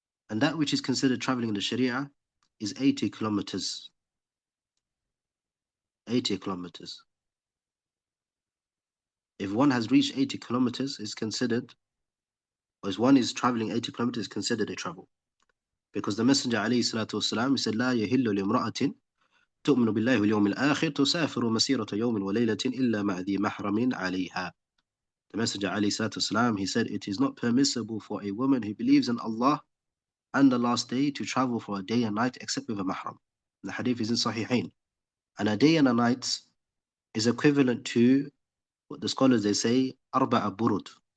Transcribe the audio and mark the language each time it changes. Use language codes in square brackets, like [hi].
[en] And that which is considered traveling in the Sharia is 80 kilometers. 80 kilometers. If one has reached 80 kilometers, is considered, or as one is traveling 80 kilometers, is considered a travel. Because the Messenger alayhi salatu wasalam said, [ar] لا يهل لامرأة تؤمن بالله واليوم الآخر تسافر مسيرة يوم وليلة إلا مع ذي محرم عليها. [en] The Messenger alayhi salatu wasalam, he said, it is not permissible for a woman who believes in Allah and the last day to travel for a day and night except with a mahram. The hadith is in Sahihain. And a day and a night is equivalent to what the scholars they say, arba'a burud.